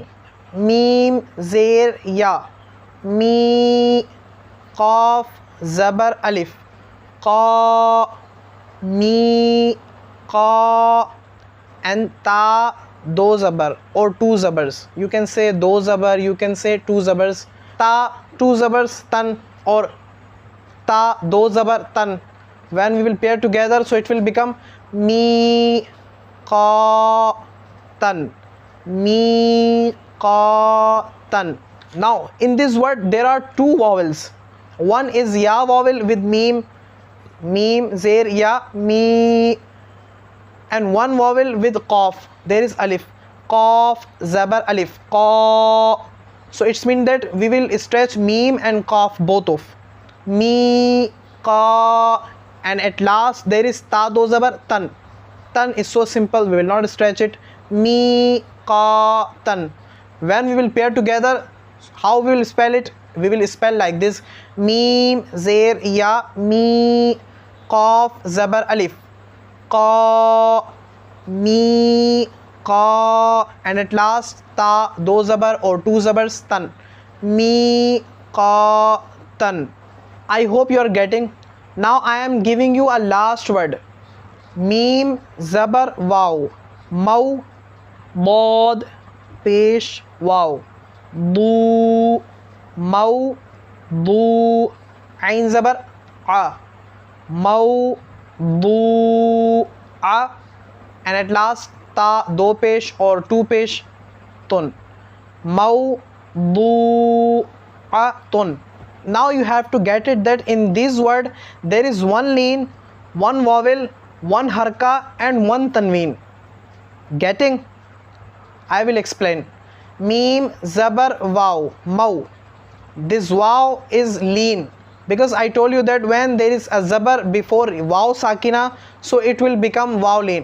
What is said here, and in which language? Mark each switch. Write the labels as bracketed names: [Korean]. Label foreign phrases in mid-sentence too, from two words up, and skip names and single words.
[English] Meem zer ya, mi, qaf zabar alif, qa, mi, qa, and ta, [Urdu] دو زبر [English] or two zabars. You can say [Urdu] دو زبر, [English] you can say two zabars. Ta, two zabars, tan, or ta, [Urdu] دو زبر, [English] tan. When we will pair together, so it will become mi, qa, tan, mi, qa, tan. Now in this word there are two vowels. One is ya vowel with meem, meem zer ya, mi, and one vowel with qaf. There is alif, qaf zabar alif, qa. So it's mean that we will stretch meem and qaf both of, mi, qa, and at last there is ta [Urdu] دو زبر [English] tan. Tan is so simple, we will not stretch it, mi, qa, tan. When we will pair together, how we will spell it? We will spell like this: meem zer ya, mi, qaf zabar alif, qa, mi, qa, and at last ta, [Urdu] دو زبر [English] or two zabars, tan, mi, qa, tan. I hope you are getting. Now I am giving you a last word. Meem zabar wow, mau, bod, pesh wow, du, mau, du, ain zabar a, mau, du, a, and at last ta, [Urdu] دو پیش [English] or two pesh, tun, mau, du, a, tun. Now you have to get it that in this word there is one lean, one vowel, one harka, and one tanween. Getting? I will explain. Meem zabar wow, mau. This wow is lean because I told you that when there is a zabar before [Arabic] واو ساكنة, [English] so it will become wow lean.